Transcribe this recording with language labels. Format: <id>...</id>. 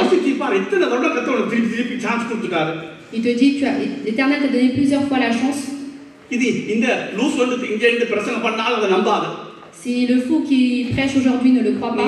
<ta>யோசிச்சு பாரு, எத்தனை தடவை கர்த்தர் திருப்பி சான்ஸ் கொடுத்துட்டாரு.</ta> <fr>Il te dit, l'Éternel t'a donné plusieurs fois la chance.</fr> <ta>இது இந்த லூஸ் வந்து இங்க இருந்து பிரசங்க பண்ணாலும் அதை நம்பாத.</ta> <fr>Si le fou qui prêche aujourd'hui ne le croit pas.</fr>